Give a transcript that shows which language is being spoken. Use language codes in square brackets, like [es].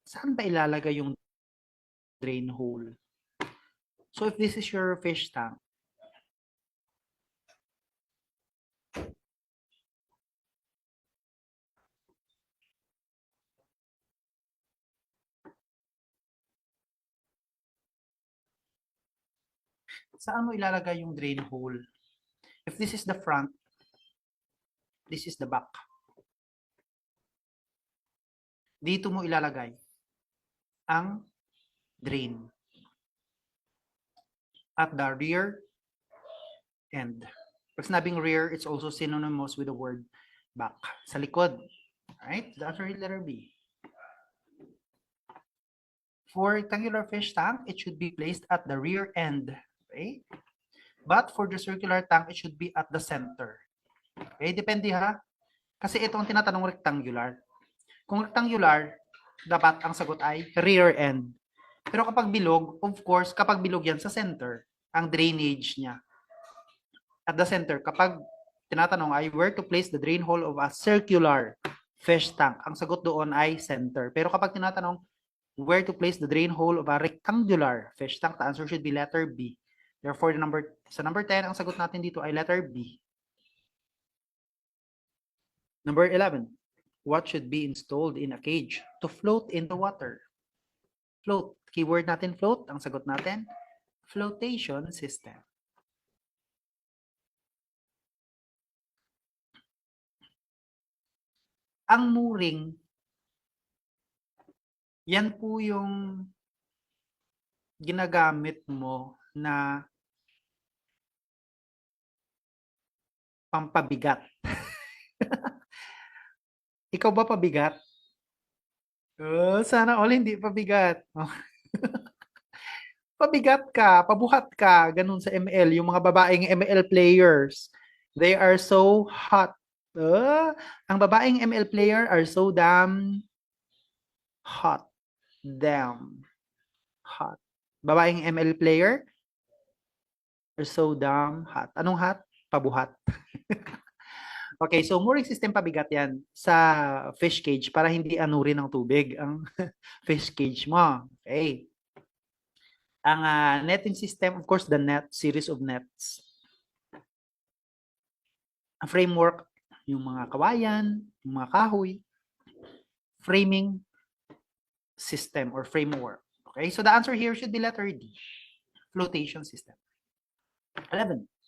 [tl] Saan ba ilalagay yung [en] drain hole? So if this is your fish tank, [tl] saan mo ilalagay yung [en] drain hole? If this is the front, this is the back. [tl] Dito mo ilalagay ang drain. [en] At the rear end. [tl] Pag sinabing [en] rear, it's also synonymous with the word back. [tl] Sa likod. [en] Alright? The answer is letter B. For rectangular fish tank, it should be placed at the rear end. Okay? But for the circular tank, it should be at the center. [tl] Okay? Depende ha. Kasi ito ang tinatanong rectangular. Kung rectangular, dapat ang sagot ay rear end. Pero kapag bilog, of course, kapag bilog yan sa center, ang drainage niya. At the center, kapag tinatanong ay where to place the drain hole of a circular fish tank, ang sagot doon ay center. Pero kapag tinatanong where to place the drain hole of a rectangular fish tank, the answer should be letter B. Therefore, sa number 10, ang sagot natin dito ay letter B. [en] Number 11. What should be installed in a cage to float in the water? [tl] Float. Keyword natin float. Ang sagot natin, flotation system. Ang mooring, yan po yung ginagamit mo na pampabigat? Ikaw ba pabigat? Oh, sana all hindi pabigat. Oh, pabigat ka, pabuhat ka, ganun sa ML. Yung mga babaeng [en] ML players, they are so hot. [tl] Ang babaeng [en] ML player are so damn hot. Damn hot. Babaeng ML player are so damn hot. [tl] Anong hot? Pabuhat. Okay, so mooring system pabigat yan sa fish cage para hindi anurin ng tubig ang fish cage mo. Okay. [en] Ang netting system, of course, the net, series of nets. [tl] Ang framework, yung mga kawayan, yung mga kahoy, framing system or framework. [en] Okay, so the answer here should be letter D, flotation system. 11.